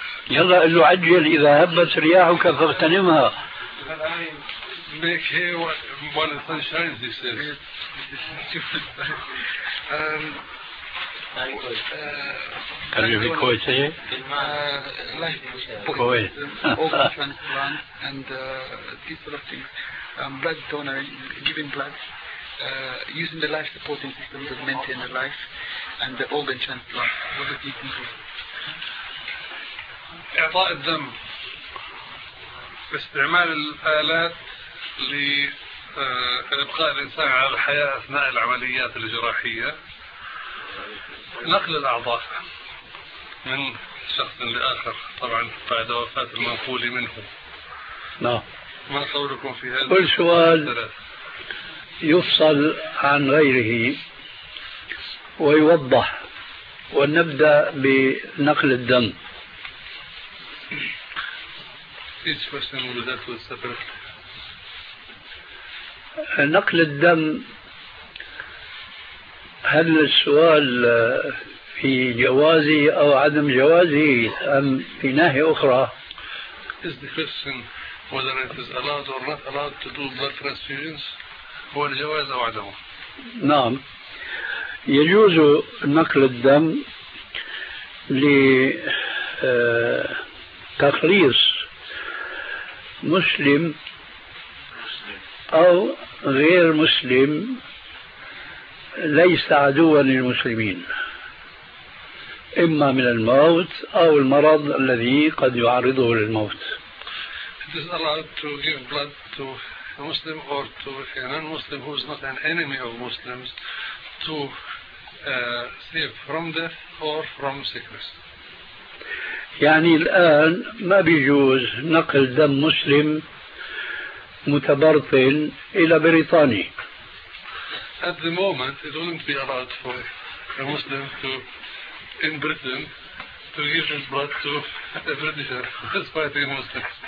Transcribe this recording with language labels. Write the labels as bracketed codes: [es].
[ar] يلا قلو عجل، إذا هبت رياحك فاغتنمها. [en] Make hay while the sun shines, he says. Can you be Kuwaiti? Like Kuwait. Organ transplant and these sort of things. Blood donor, giving blood, using the life supporting system to maintain the life, and the organ transplant. What do you think of it? [ar] إعطاء الدم، استعمال الآلات لإبقاء الإنسان على الحياة أثناء العمليات الجراحية، نقل الأعضاء من شخص لآخر طبعا بعد وفاة المنقول منه. نعم. ما قولكم في هذا؟ كل سؤال يفصل عن غيره ويوضح، ونبدأ بنقل الدم. [en] Each question will be dealt with separately. [ar] نقل الدم، هل السؤال في جوازه أو عدم جوازه أم في ناحية أخرى؟ [en] Is the question whether it is allowed or not allowed to do blood transfusions، [ar] هو الجواز أو عدمه؟ نعم، يجوز نقل الدم لتخليص مسلم أو غير مسلم ليس عدوا للمسلمين، إما من الموت أو المرض الذي قد يعرضه للموت. [en] It is allowed to give blood to a Muslim or to a non-Muslim who is not an enemy of Muslims, to save from death or from sickness. [ar] يعني الآن ما بيجوز نقل دم مسلم متبرطن إلى بريطاني. [en] At the moment, it wouldn't be allowed for a Muslim to, in Britain, to give his blood to a Britisher who's fighting a Muslim.